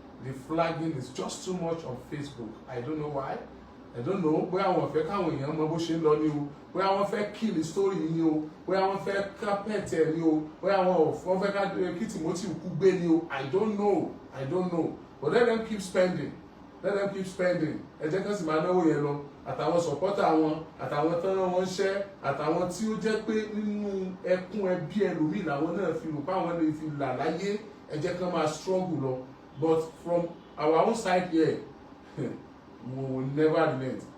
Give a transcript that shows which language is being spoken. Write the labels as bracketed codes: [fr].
[en] The flagging is just too much on Facebook. I don't know why. I don't know. [yo] Bóyá àwọn fẹ́ káwọn èèyàn mọ bó ṣe ń lọ ní o. Bóyá wọ́n fẹ́ [en] kill the story [yo] ní o. Bóyá wọ́n fẹ́ carpet ẹ̀ ní o. Bóyá wọ́n fẹ́ ká kí Timothy kú gbé ní o. [en] I don't know. I don't know. But let them keep spending. Let them keep spending. [yo] Ẹ jẹ́ kán sì máa náwó yẹn lọ. Àtàwọn supporter wọn, àtàwọn tán rán wọn ṣẹ́, àtàwọn tí ó jẹ́ pé nínú ẹkún ẹbí ẹlòmíì làwọn náà fi rò pé àwọn lè fi là láyé. Ẹ jẹ́ kán máa struggle lọ. [en] But from our own side here, we will never relent.